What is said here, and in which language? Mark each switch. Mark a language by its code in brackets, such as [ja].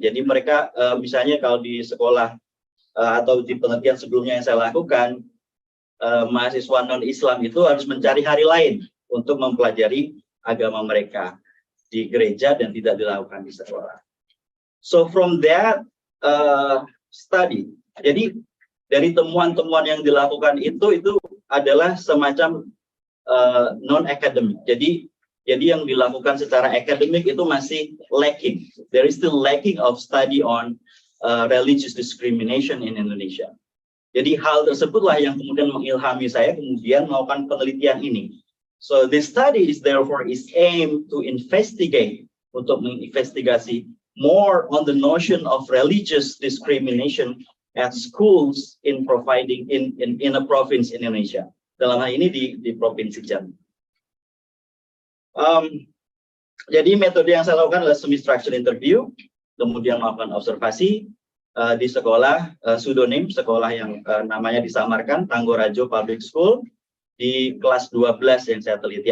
[id] Jadi mereka misalnya kalau di sekolah atau di penelitian sebelumnya yang saya lakukan, mahasiswa non-Islam itu harus mencari hari lain untuk mempelajari agama mereka di gereja dan tidak dilakukan di sekolah. [en] So from that study, [id] jadi dari temuan-temuan yang dilakukan itu adalah semacam non-academic. Jadi yang dilakukan secara akademik itu masih lacking. [en] There is still lacking of study on religious discrimination in Indonesia. [id] Jadi hal tersebutlah yang kemudian mengilhami saya kemudian melakukan penelitian ini. [en] So this study is therefore is aim to investigate, [id] untuk menginvestigasi [en] more on the notion of religious discrimination at schools in providing in a province in Indonesia. [id] Dalam hal ini di Provinsi Jambi. Jadi metode yang saya lakukan adalah semi-structured interview, kemudian melakukan observasi di sekolah pseudonym, sekolah yang namanya disamarkan, Tanggorajo Public School, di kelas 12 yang saya teliti.